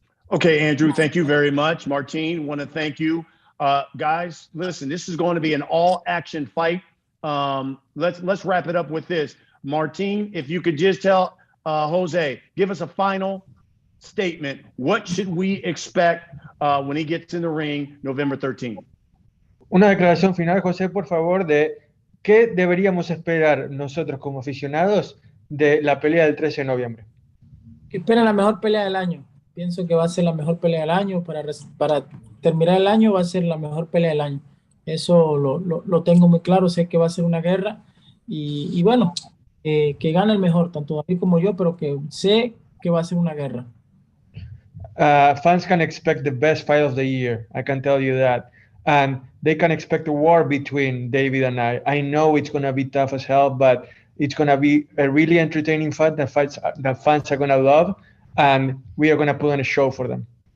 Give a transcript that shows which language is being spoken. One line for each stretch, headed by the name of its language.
English: Okay, Andrew, thank you very much. Martin, want to thank you. Guys, listen, this is going to be an all-action fight. Let's wrap it up with this. Martin, if you could just tell Jose, give us a final statement. What should we expect when he gets in the ring November 13th?
Spanish: Una declaración final, José, por favor, de qué deberíamos esperar nosotros como aficionados de la pelea del 13 de noviembre. Que esperen la mejor pelea del año. Pienso que va a ser la mejor pelea del año. Para terminar el año va a ser la mejor pelea del año. Eso lo tengo muy claro. Sé que va a ser una guerra. Y bueno, que gane el mejor, tanto David como yo, pero que sé que va a ser una guerra.
English: fans can expect the best fight of the year. I can tell you that. And they can expect a war between David and I. I know it's going to be tough as hell, but it's going to be a really entertaining fight that fans are going to love. And we are going to put on a show for them.